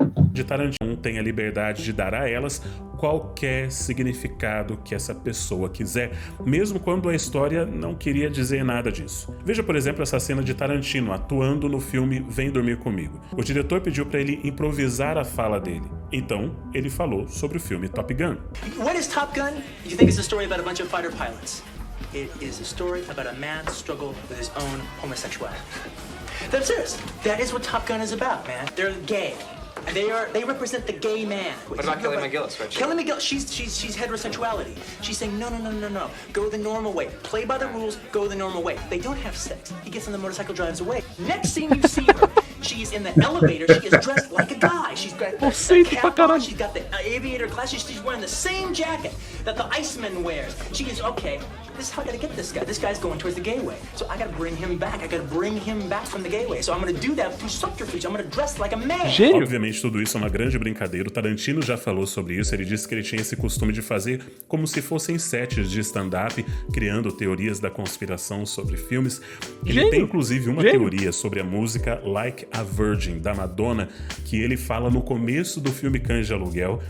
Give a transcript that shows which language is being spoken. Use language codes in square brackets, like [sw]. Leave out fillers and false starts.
[pt] De Tarantino tem a liberdade de dar a elas qualquer significado que essa pessoa quiser, mesmo quando a história não queria dizer nada disso. Veja, por exemplo, essa cena de Tarantino atuando no filme Vem Dormir Comigo. O diretor pediu para ele improvisar a fala dele. Então, ele falou sobre o filme Top Gun. [en] What is Top Gun? You think it's a story about a bunch of fighter pilots? It is a story about a man's struggle with his own homosexuality. I'm serious. That is what Top Gun is about, man. They're gay. They represent the gay man. What about Kelly McGillis, Reggie? Kelly McGillis, she's heterosexuality. She's saying no. Go the normal way. Play by the rules. Go the normal way. They don't have sex. He gets on the motorcycle, drives away. Next scene you see her, she's in the elevator. She is dressed like a guy. She's got the cap on. She's got the aviator glasses. She's wearing the same jacket that the Iceman wears. She is okay. This is how I gotta get this guy. This guy's going towards the gay way. So I gotta bring him back. I gotta bring him back from the gay way. So I'm gonna do that through subterfuge. I'm gonna dress like a man. [pt] Gênio. Obviamente tudo isso é uma grande brincadeira. O Tarantino já falou sobre isso. Ele disse que ele tinha esse costume de fazer como se fossem sets de stand-up, criando teorias da conspiração sobre filmes. Ele tem inclusive uma teoria sobre a música Like a Virgin, da Madonna, que ele fala no começo do filme Cães de Aluguel.